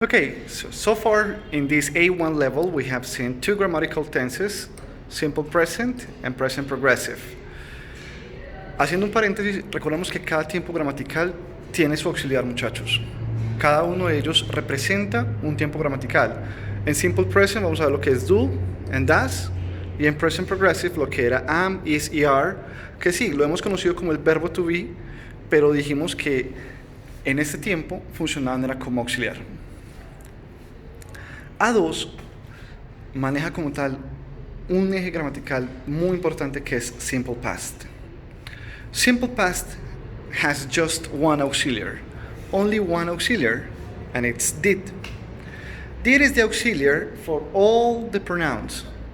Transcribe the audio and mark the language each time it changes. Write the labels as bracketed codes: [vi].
[en] Okay, so far in this A1 level, we have seen two grammatical tenses, simple present and present progressive. [es] Haciendo un paréntesis, recordemos que cada tiempo gramatical tiene su auxiliar, muchachos. Cada uno de ellos representa un tiempo gramatical. En simple present vamos a ver lo que es do and does, y en present progressive lo que era am, is y are, que sí, lo hemos conocido como el verbo to be, pero dijimos que en este tiempo funcionaban era como auxiliar. A2 maneja como tal un eje gramatical muy importante que es simple past. [en] Simple past has just one auxiliar, only one auxiliar, and it's did. Did is the auxiliar for all the pronouns.